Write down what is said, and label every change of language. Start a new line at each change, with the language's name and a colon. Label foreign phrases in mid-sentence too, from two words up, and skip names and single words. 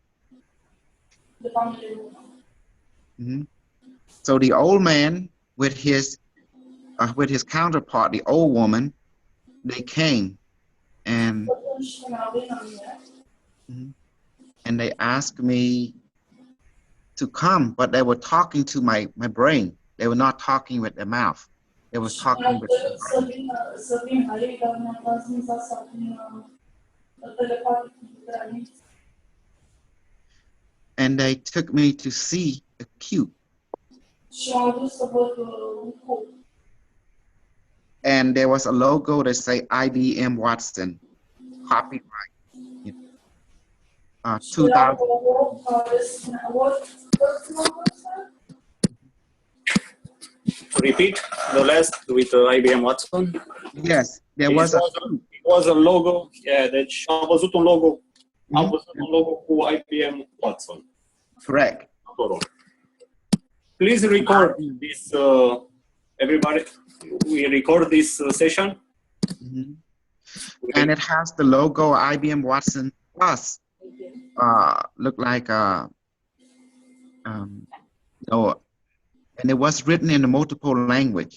English: So the old man with his counterpart, the old woman, they came and they asked me to come, but they were talking to my brain. They were not talking with their mouth. They were talking with their brain.
Romanian: telepatic granițe.
English: And they took me to see a cube.
Romanian: Și m-am dus să văd un cub.
English: And there was a logo that say IBM Watson, copyright.
Romanian: Și era 2000. un logo care spunea,
English: what's number, sir? Repeat the last with IBM Watson. Yes, there was It was a logo. Yeah,
Romanian: deci am văzut un logo. Am văzut un logo cu IBM Watson.
English: correct. Please record this, everybody. We record this session. Mhm. And it has the logo IBM Watson Plus. Look like no, and it was written in a multiple language.